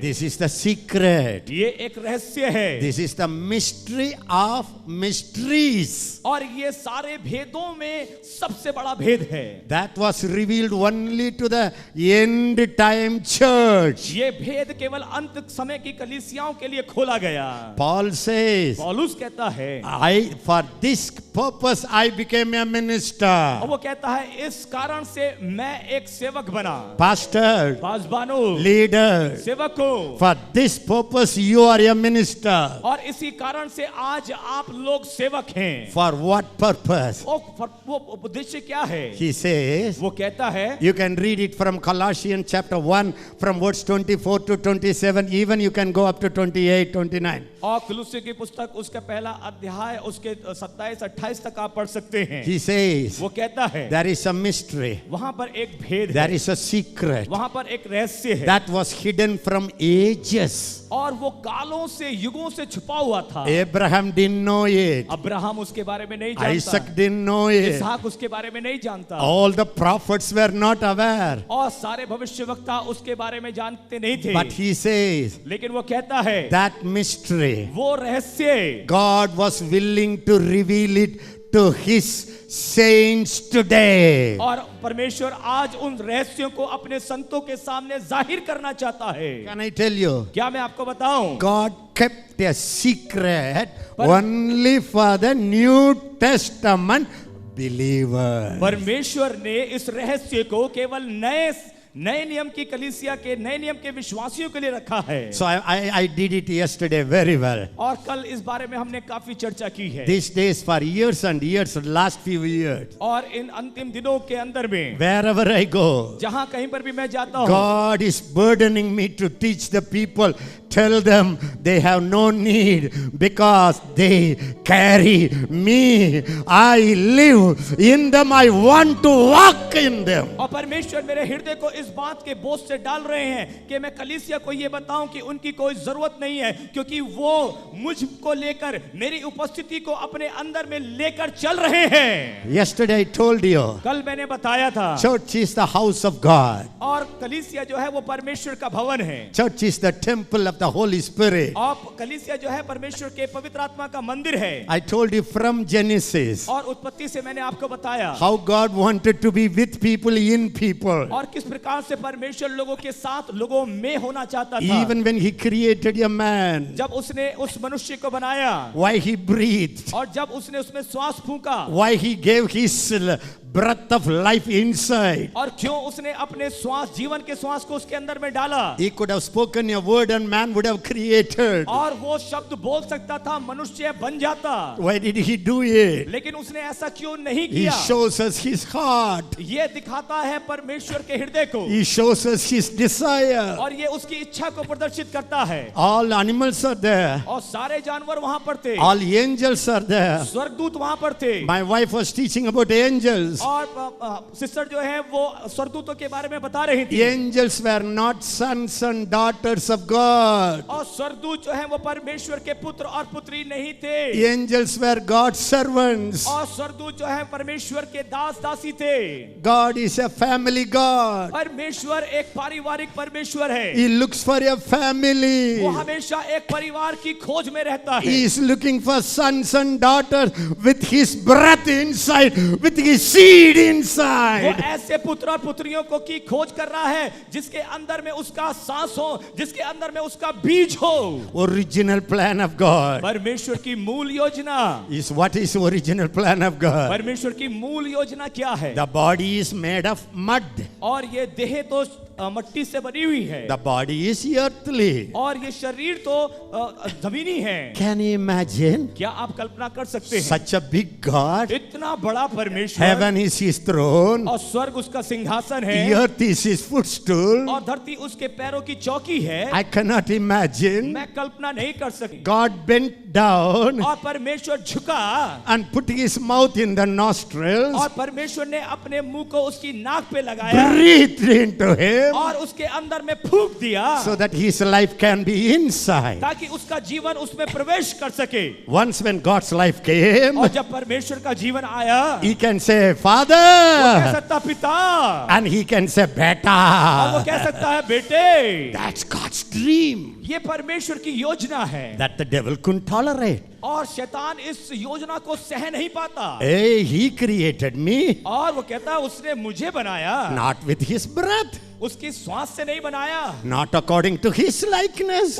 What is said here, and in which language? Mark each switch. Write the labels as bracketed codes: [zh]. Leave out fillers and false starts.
[en] This is the secret. [hi] ये एक रहस्य है, [en] This is the mystery of mysteries. [hi] और ये सारे भेदों में सबसे बड़ा भेद है। [en] That was revealed only to the end time church. [hi] ये भेद केवल अंत समय की कलीसियाओं के लिए खोला गया। [en] Paul says, [hi] पौलुस कहता है, [en] for this purpose I became a [hi] और [en] minister. [hi] वो कहता है इस कारण से मैं एक सेवक बना। [en] Pastor, [hi] बाज़बानो, [en] leader, [hi] सेवक को। [en] for this purpose you are a minister. [hi] और इसी कारण से आज आप लोग सेवक हैं। [en] For what purpose? [hi] वो उद्देश्य क्या है? [en] He says, [hi] वो कहता है, [en] you can read it from Colossians chapter 1 from verse 24 to 27, even you can go up to 28, 29. [hi] और कुलुस्सी की पुस्तक उसका पहला अध्याय उसके 27-28 तक आप पढ़ सकते हैं। [en] He says, [hi] वो कहता है, [en] there is a mystery, [hi] वहां पर एक भेद [en] there [hi] है, [en] is a secret [hi] वहां पर एक रहस्य है, [en] that was hidden from ages. [hi] और वो कालों से युगों से छुपा हुआ था। [en] Abraham didn't know it. [hi] Abraham उसके बारे में नहीं जानता, [en] Isaac didn't know it. [hi] इसहाक उसके बारे में नहीं जानता, [en] All the prophets were not aware. [hi] और सारे भविष्यवक्ता उसके बारे में जानते नहीं थे। [en] But he says, [hi] लेकिन वो कहता है, [en] that mystery, [hi] वो रहस्य [en] God was willing to reveal it to his saints today. [hi] और परमेश्वर आज उन रहस्यों को अपने संतों के सामने जाहिर करना चाहता है। [en] Can I tell you? [hi] क्या मैं आपको बताऊं? [en] God kept a secret only for the New Testament believer. [hi] परमेश्वर ने इस रहस्य को केवल नए नियम की कलीसिया के नए नियम के विश्वासियों के लिए रखा है। [en] So I did it yesterday very well. [hi] और कल इस बारे में हमने काफी चर्चा की है। [en] These days for years and years, last few years, [hi] और इन अंतिम दिनों के अंदर में [en] wherever I go, [hi] जहां कहीं पर भी मैं जाता हूं, [en] God is burdening me to teach the people. Tell them they have no need because they carry me. I live in them. I want to walk in them. [hi] और परमेश्वर मेरे हृदय को इस बात के बोझ से डाल रहे हैं कि मैं कलीसिया को ये बताऊं कि उनकी कोई जरूरत नहीं है, क्योंकि वो मुझको लेकर मेरी उपस्थिति को अपने अंदर में लेकर चल रहे हैं। [en] Yesterday I told you, [hi] कल मैंने बताया था, [en] church is the house of God. [hi] और कलीसिया जो है वो परमेश्वर का भवन है। [en] Church is the temple of the Holy Spirit. [hi] और कलीसिया जो है परमेश्वर के पवित्र आत्मा का मंदिर है। [en] I told you from Genesis [hi] और उत्पत्ति से मैंने आपको बताया [en] how God wanted to be with people, in people. [hi] और किस प्रकार से परमेश्वर लोगों के साथ लोगों में होना चाहता था। [en] Even when he created a man, [hi] जब उसने उस मनुष्य को बनाया, [en] why he breathed, [hi] और जब उसने उसमें श्वास फूंका, [en] why he gave his breath of life inside. [hi] और क्यों उसने अपने श्वास, जीवन के श्वास को उसके अंदर में डाला। [en] He could have spoken a word and man would have created. [hi] और वो शब्द बोल सकता था, मनुष्य बन जाता। [en] Why did he do it? [hi] लेकिन उसने ऐसा क्यों नहीं [en] He [hi] किया? [en] shows us his heart. [hi] ये दिखाता है परमेश्वर के हृदय को, [en] He shows us his desire. [hi] और ये उसकी इच्छा को प्रदर्शित करता है। [en] All animals are there. [hi] और सारे जानवर वहां पर थे, [en] All angels are there. [hi] स्वर्गदूत वहां पर थे। [en] My wife was teaching about angels. [hi] और सिस्टर जो है वो स्वर्गदूतों के बारे में बता रही थी। [en] Angels were not sons and daughters of God. [hi] और स्वर्गदूत जो है वो परमेश्वर के पुत्र और पुत्री नहीं थे। [en] Angels were God's servants. [hi] और स्वर्गदूत जो है परमेश्वर के दास दासी थे। [en] God is a family God. [hi] परमेश्वर एक पारिवारिक परमेश्वर है। [en] He looks for a family. [hi] वो हमेशा एक परिवार की खोज में रहता है। [en] He is looking for sons and daughters with his breath inside, with his seed [hi] वो [en] inside. [hi] ऐसे पुत्र और पुत्रियों को की खोज कर रहा है जिसके अंदर में उसका सांस हो, जिसके अंदर में उसका बीज हो। [en] Original plan of God. [hi] परमेश्वर की मूल योजना। [en] What is original plan of God? [hi] परमेश्वर की मूल योजना क्या है? [en] The body is made of mud. [hi] और ये देह तो मट्टी से बनी हुई है। [en] The body is earthly. [hi] और ये शरीर तो जमीनी है। [en] Can you imagine? [hi] क्या आप कल्पना कर सकते हैं? [en] Such a big God. [hi] इतना बड़ा परमेश्वर। [en] Heaven is his throne. [hi] और स्वर्ग उसका सिंहासन है। [en] Earth is his footstool. [hi] और धरती उसके पैरों की चौकी है। [en] I cannot imagine. [hi] मैं कल्पना नहीं कर सकती। [en] God bent down [hi] और परमेश्वर झुका [en] and put his mouth in the nostrils, [hi] और परमेश्वर ने अपने मुंह को उसकी नाक पे लगाया [en] breathed into him [hi] और उसके अंदर में फूंक दिया [en] so that his life can be inside. [hi] ताकि उसका जीवन उसमें प्रवेश कर सके। [en] Once when God's life came, [hi] और जब परमेश्वर का जीवन आया [en] he can say, [hi] वो कह [en] Father, [hi] सकता पिता [en] and he can say, [hi] और वो Beta. कह सकता है बेटे। [en] That's God's dream [hi] ये परमेश्वर की योजना है [en] that the devil couldn't tolerate. [hi] और शैतान इस योजना को सह नहीं पाता। [en] Hey, he created me [hi] और वो कहता है उसने मुझे बनाया [en] not with his breath, [hi] उसकी श्वास से नहीं बनाया, [en] not according to his likeness.